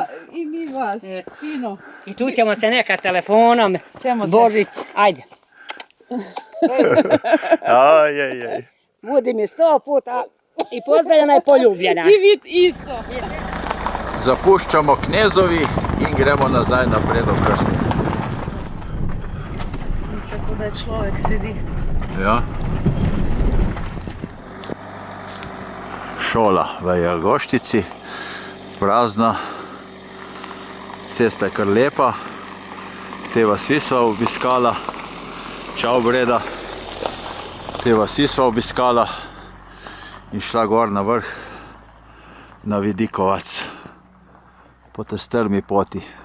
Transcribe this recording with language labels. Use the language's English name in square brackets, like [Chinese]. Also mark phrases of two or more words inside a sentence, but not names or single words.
[Serbian] I mi vas. Fino. I tu ćemo se neka s telefonom, Božić, ajde. Ajajaj. Budi mi 100 puta i pozdravljena i poljubljena. I vid isto. [Slovenian] Zapuščamo Knezovi in gremo nazaj na Predov Krst. Tako da je človek sedi. Ja. Šola v Jagoštici, prazna, cesta je kar lepa, te vasi sva obiskala, čau Breda, te vasi sva obiskala in šla gor na vrh, na Vidikovac, po te strmi poti.